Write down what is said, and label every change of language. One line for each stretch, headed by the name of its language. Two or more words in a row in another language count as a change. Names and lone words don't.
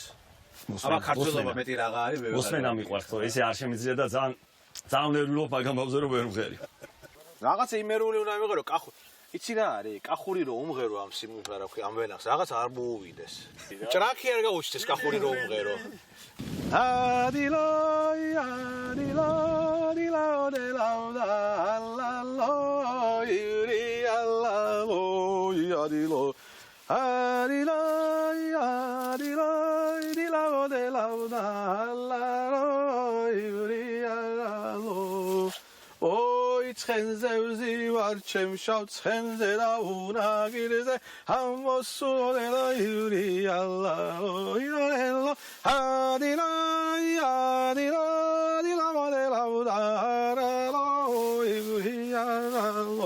Georgian: აბა ქართველობა მეტი რაღა არის, მე ვეღარ. მოსმენა მიყვარს, თორე ესე არ შემიძლია და ძალიან ვერულობ აგამ ბავზე რომ ვერ ვღერი. რაღაცა იმერული უნდა მივიღერო, იცი რა არის? კახური რომ უმღერო ამ სიმღერას, რა ქვია, ამ ვენახს, რაღაც არ მოუვიდეს. ჭრაქი არ გაუჩნდეს კახური რომ უმღერო. Adiloi, adiloi, dilao de lauda, allaloi, uri allaloi, adiloi. Adiloi, adiloi, dilao de lauda, allaloi, uri allaloi. Oi, ცხენზე ვზივარ, ჩემ შავ ცხენზე და უნაგირზე, ამოსულელა იური ალაო, ირელო, ადილაი, ადილაი, ლამოდელა უდარალო, იური ალაო.